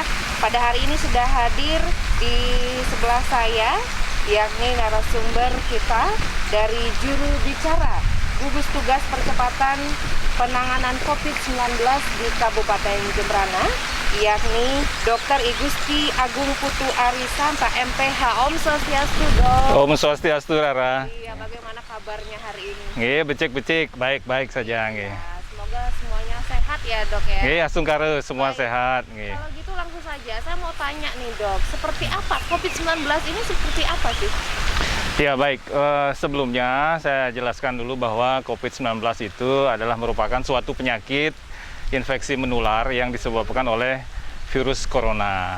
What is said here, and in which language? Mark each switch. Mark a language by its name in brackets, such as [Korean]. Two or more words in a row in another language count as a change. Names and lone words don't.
[Indonesian] Pada hari ini sudah hadir di sebelah saya, yakni narasumber kita dari juru bicara Gugus Tugas Percepatan Penanganan COVID-19 di Kabupaten Jemberana, yakni Dr. Igusti Agung Putu Arisanta, MPH. [Balinese] Om Swastiastu, Dok. Om Swastiastu, Rara. [Indonesian] Iya, bagaimana kabarnya hari ini? [Balinese] Nggih, becik-becik, [Indonesian] baik-baik saja nggih. Ya, semoga semuanya sehat ya, Dok ya. [Balinese] Nggih, asungkare semua [Indonesian] Baik. sehat nggih. Kalau gitu langsung saja, saya mau tanya nih, Dok, seperti apa COVID-19 ini, seperti apa sih? Ya baik, sebelumnya saya jelaskan dulu bahwa COVID-19 itu adalah merupakan suatu penyakit infeksi menular yang disebabkan oleh virus corona.